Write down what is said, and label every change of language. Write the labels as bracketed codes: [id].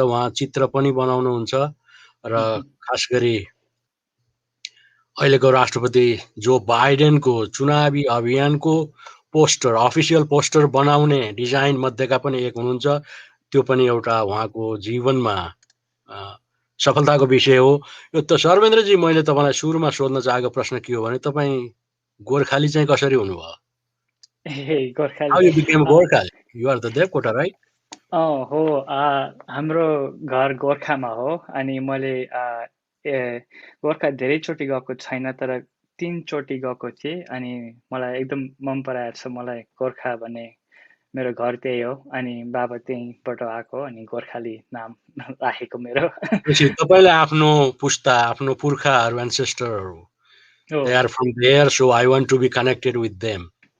[ne] उहाँ चित्र पनि बनाउनुहुन्छ र खास गरी अहिलेको राष्ट्रपति जो बाइडेनको चुनावी अभियानको पोस्टर, अफिसियल पोस्टर बनाउने डिजाइन मध्येका पनि एक हुनुहुन्छ। त्यो पनि एउटा उहाँको जीवनमा सफलताको विषय हो। यो त शर्मेन्द्रजी, मैले तपाईँलाई सुरुमा सोध्न चाहेको प्रश्न के हो भने तपाईँ गोर्खाली चाहिँ कसरी हुनुभयो? [en] How you became Gorkhali? You are the Devkota, right? [ne] हो, हाम्रो घर गोर्खामा हो अनि मैले गोर्खा धेरैचोटि गएको छैन, तर 3 चोटि गएको थिएँ अनि मलाई एकदम मन पराएको छ। मलाई गोर्खा भन्ने मेरो घर त्यही हो अनि बाबा त्यहीँबाट आएको अनि गोर्खाली नाम राखेको मेरो। तपाईँले आफ्नो पुस्ता, आफ्नो पुर्खाहरू, एन्सेस्टरहरू, [en] they are from there, so I want to be connected with them.